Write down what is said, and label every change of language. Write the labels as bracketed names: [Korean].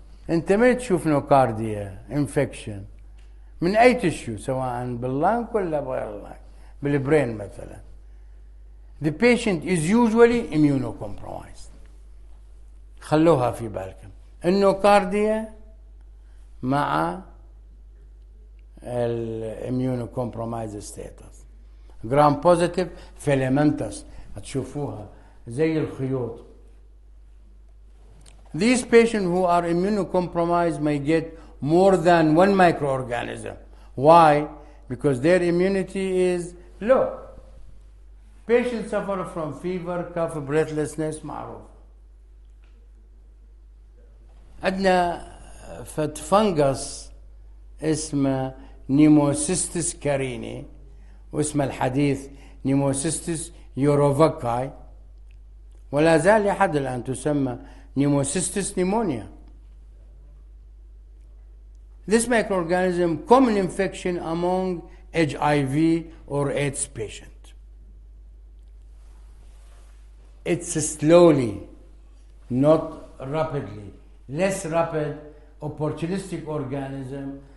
[Arabic] انت ما تشوف نوكارديا infection من اي تشيو سواء باللنك ولا بغير اللنك بالبرين مثلا. [English] The patient is usually immunocompromised. [Arabic] خلوها في بالكم. النوكارديا مع الاميونوكومبرومايز ستاتس. جرام بوزيتيف فيلامنتس هتشوفوها زي الخيوط. [English] These patients who are immunocompromised may get more than one microorganism. Why? Because their immunity is low. Patients suffer from fever, cough, breathlessness, [Arabic] معروف. عندنا فت فنجس اسمه نيموسيستس كاريني، واسمه الحديث نيموسيستس يوروفاكاي، ولا زال لحد الآن تسمى Pneumocystis pneumonia. [English] This microorganism, common infection among HIV or AIDS patients. It's slowly, not rapidly, less rapid, opportunistic organism.